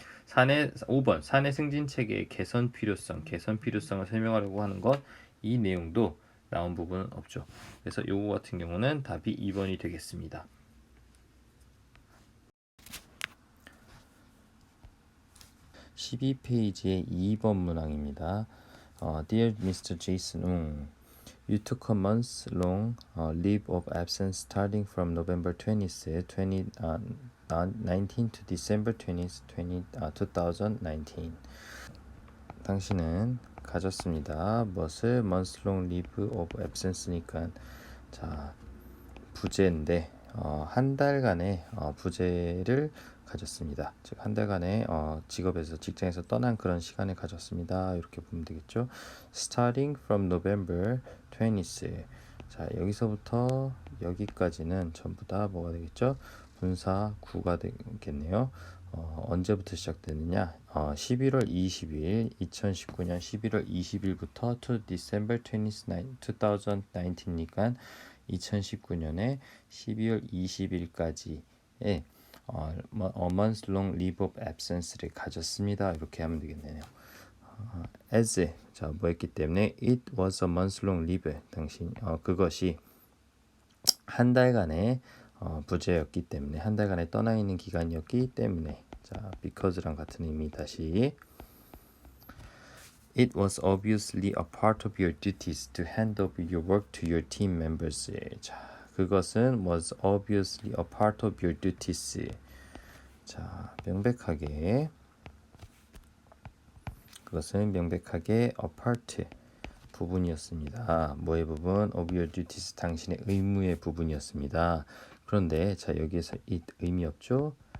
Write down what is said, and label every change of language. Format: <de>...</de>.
<ko>5번 사내 승진 체계의 개선 필요성을 설명하려고 하는 것 이 내용도 나온 부분은 없죠. 그래서 요거 같은 경우는 답이 2번이 되겠습니다. 12페이지의 2번 문항입니다.</ko> <en>Dear Mr. Jason Ung, you took a month-long leave of absence starting from November 20th, 2019 to December 20th, 2019.</en> <ko>당신은 가졌습니다. 무엇을?</ko> <en>months long leave of absence</en> <ko>니까 자 부재인데 한 달간의 부재를 가졌습니다. 즉 한 달간의 직업에서 직장에서 떠난 그런 시간을 가졌습니다. 이렇게 보면 되겠죠.</ko> <en>Starting from November 20th.</en> <ko>자 여기서부터 여기까지는 전부 다 뭐가 되겠죠? 분사 구가 되겠네요. 언제부터 시작되느냐? 11월 20일 2019년 11월 20일부터</ko> <en>to December 29, 2019</en> <ko>니까 2019년에 12월 20일까지의 a month long leave of absence를 가졌습니다. 이렇게 하면 되겠네요. as 자 뭐였기 때문에 it was a month long leave 당신 그것이 한 달간의 부재였기 때문에 한 달간의 떠나 있는 기간이었기 때문에 자 because랑 같은 의미 다시</ko> <en>It was obviously a part of your duties to hand over your work to your team members.</en> <ko>자, 그것은</ko> <en>was obviously a part of your duties.</en> <ko>자, 명백하게 그것은 명백하게 a part 부분이었습니다. 뭐의 부분? of your duties 당신의 의무의 부분이었습니다. 그런데 자 여기에서 it 의미 없죠?</ko>